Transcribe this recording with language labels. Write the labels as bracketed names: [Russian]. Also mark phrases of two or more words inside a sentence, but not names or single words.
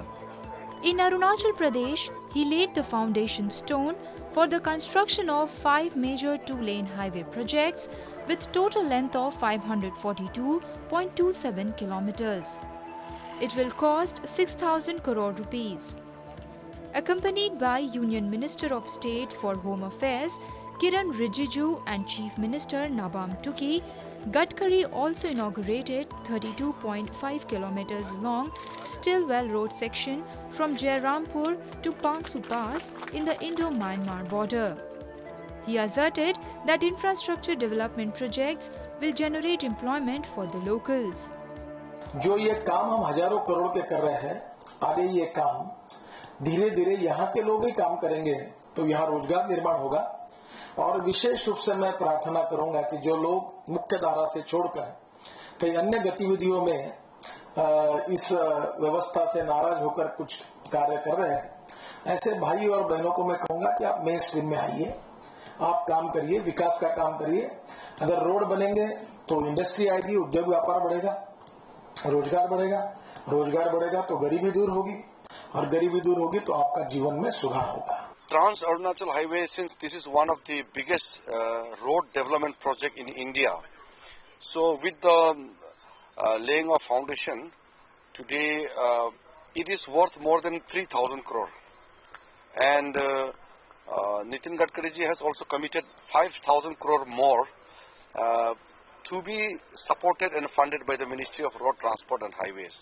[English] In Arunachal Pradesh, he laid the foundation stone for the construction of 5 major 2-lane highway projects with total length of 542.27 kilometers. It will cost 6,000 crore rupees. Accompanied by Union Minister of State for Home Affairs, Kiran Rijiju, and Chief Minister Nabam Tuki, Gadkari also inaugurated 32.5 kilometers long Stillwell Road section from Jairampur to Pangsu Pass in the Indo-Myanmar border. He asserted that infrastructure development projects will generate employment for the locals. [Hindi] जो ये काम हम हजारों करोड़ के कर रहे हैं, आगे ये काम धीरे धीरे यहाँ के लोग ही काम करेंगे तो यहाँ रोजगार निर्माण होगा। और विशेष रूप से मैं प्रार्थना करूंगा कि जो लोग मुख्य धारा से छोड़कर कई अन्य गतिविधियों में इस व्यवस्था से नाराज होकर कुछ कार्य कर रहे हैं, ऐसे भाई और बहनों को मैं कहूंगा कि आप [English] main stream [Hindi] में आइए, आप काम करिए, विकास का काम करिए। अगर रोड बनेंगे तो इंडस्ट्री आएगी, उद्योग व्यापार बढ़ेगा, रोजगार बढ़ेगा तो गरीबी दूर होगी, और गरीबी दूर होगी तो आपका जीवन में सुधार होगा। [English] Trans Arunachal Highway, since this is one of the biggest road development project in India, so with the laying of foundation today, it is worth more than 3,000 crore, and Nitin Gadkari ji has also committed 5,000 crore more to be supported and funded by the Ministry of Road Transport and Highways.